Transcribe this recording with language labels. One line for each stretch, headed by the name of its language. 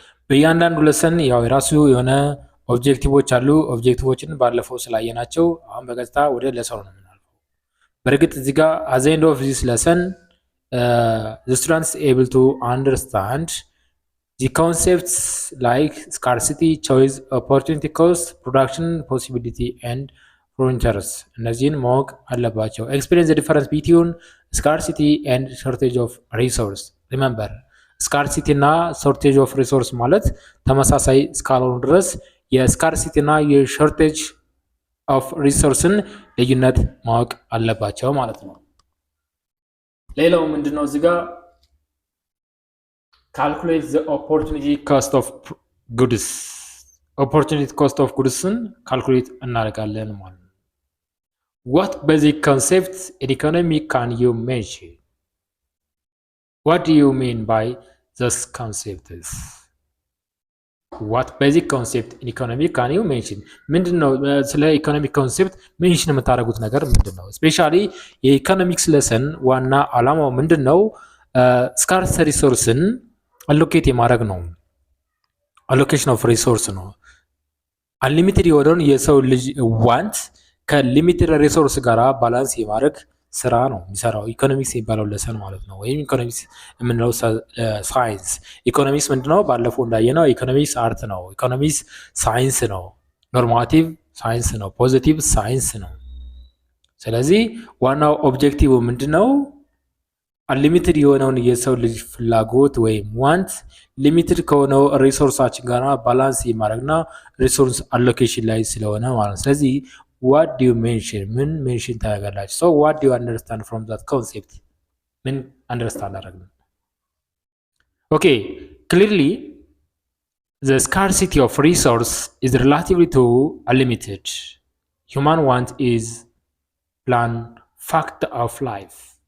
Amharic: በእያንዳንዱ ለሰን ያው የራሱ የሆነ ኦብጀክቲቮች አሉ። ኦብጀክቲቮችን ባለፈው ስላየናቸው አሁን በቀጥታ ወደ ለሰኑ ነው የምናልፈው። በእርግጥ እዚህ ጋር
English: at the end of this lesson the students able to understand the concepts like scarcity, choice, opportunity cost, production possibility and frontiers.
Amharic: እነዚህን ማወቅ አለባቸው።
English: Experience the difference between scarcity and shortage of resource. Remember, scarcity
Amharic: እና
English: shortage of resource
Amharic: ማለት ተመሳሳይ እስካልሆኑ ድረስ የscarcity እና የshortage of resourceን ልዩነት ማወቅ አለባቸው ማለት ነው። ሌላው ምንድነው እዚህ ጋር
English: calculate the opportunity cost of goods. Opportunity cost of goods calculate
Amharic: እናደርጋለን ማለት ነው።
English: What basic concepts in economy can you mention? What do you mean by this concepts? What basic concept in economy can you mention?
Amharic: ምንድነው ስለ ኢኮኖሚክ ኮንሴፕት ሜንሽን የምታደርጉት ነገር ምንድነው? ስፔሻሊ የኢኮኖሚክስ ሌሰን ዋና ዓላማው ምንድነው? ስካርስ ሪሶርስን አሎኬት የማድረግ ነው። አሎኬሽን ኦፍ ሪሶርስ ነው። አንሊሚትድ የሆነውን የሰው ልጅ ዋንት ከሊሚትድ ሪሶርስ ጋር ባላንስ የማድረግ ስራ ነው የሚሰራው ኢኮኖሚክስ የሚባለው ለሰን ማለት ነው። ወይም ኢኮኖሚክስ የምንለው ሳይንስ። ኢኮኖሚክስ ምንድነው? ባለፈው እንዳየነው ኢኮኖሚክስ አርት ነው። ኢኮኖሚክስ ሳይንስ ነው። ኖርማቲቭ ሳይንስ ነው። ፖዚቲቭ ሳይንስ ነው። ስለዚህ ዋናው ኦብጀክቲቭ ምንድነው? አንሊሚትድ የሆነውን የሰው ልጅ ፍላጎት ወይም ዋንት ሊሚትድ ከሆነው ሪሶርሳችን ጋር ባላንስ የማድረግና ሪሶርስ አሎኬሽን ላይ ስለሆነ ማለት ነው። ስለዚህ
English: what do you mention?
Amharic: ምን ሜንሽን ታደርጋላችሁ?
English: so what do you understand from that concept?
Amharic: ምን አንደርስታንድ አደረግን?
English: okay, clearly the scarcity of resource is relatively to unlimited. Human want is plan fact of life.